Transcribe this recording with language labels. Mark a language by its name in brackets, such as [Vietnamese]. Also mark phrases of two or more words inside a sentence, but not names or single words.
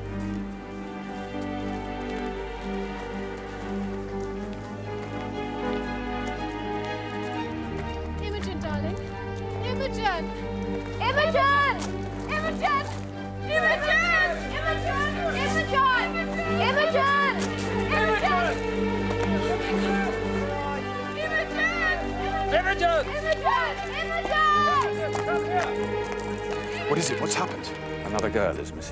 [English] Imogen, darling. Imogen! Imogen! Imogen! Imogen! Imogen! Imogen! Imogen! Imogen! What is it? What's happened? Another girl is missing.